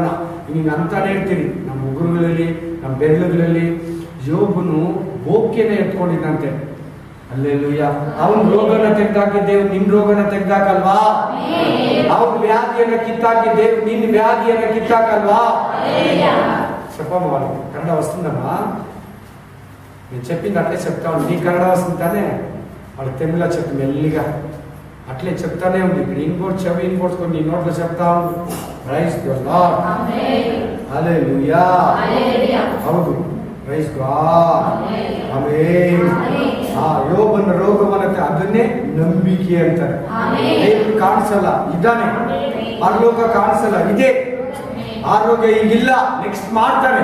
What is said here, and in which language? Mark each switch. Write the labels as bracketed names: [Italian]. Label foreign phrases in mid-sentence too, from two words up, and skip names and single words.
[Kannada] ಹಿಂಗೆ ಅಂತಾನೆ ಹೇಳ್ತೀನಿ, ನಮ್ಮ ಉಗುರುಗಳಲ್ಲಿ, ನಮ್ಮ ಬೆರಳುಗಳಲ್ಲಿ ಯೋಬನು ಬೋಕೆನೆ ಎತ್ಕೊಂಡಿದ್ದಂತೆ. ಅಲ್ಲೆಲ್ಲೂಯ್ಯ. ಅವನ್ ರೋಗನ ತೆಗ್ದಾಕಿದ್ದೇವು, ನಿನ್ ರೋಗನ ತೆಗ್ದಾಕಲ್ವಾ? ಅವನ್ ವ್ಯಾಧಿಯನ್ನ ಕಿತ್ತಾಕಿದ್ದೇವು, ನಿನ್ ವ್ಯಾಧಿಯನ್ನ ಕಿತ್ತಾಕಲ್ವಾ? [Telugu] చెప్పవాలి కన్నడ వస్తుందమ్మా, నేను చెప్పింది అట్లే చెప్తా ఉంది. నీ కన్నడ వస్తుంది తానే, వాళ్ళు తెలుగులో చెప్పి మెల్లిగా అట్లే చెప్తానే ఉంది. ఇక్కడ ఇంకోటి చెవి ఇంకోటి నీ నోట్లో చెప్తా ఉంది. [English] praise the Lord, hallelujah. [Kannada] ಹೌದು, [English] praise God, [Kannada] ಆಮೆನ್. ಯೋಬನ ರೋಗವನ್ನತ್ತೆ ಅದನ್ನೇ ನಂಬಿಕೆ ಅಂತಾರೆ. ದೇವರು ಕಾಣಿಸಲ್ಲ, ಇದ್ದಾನೆ. ಪರಲೋಕ ಕಾಣಿಸಲ್ಲ, ಇದೆ. ಆರೋಗ್ಯ ಈಗಿಲ್ಲ, ನೆಕ್ಸ್ಟ್ ಮಾಡ್ತಾನೆ.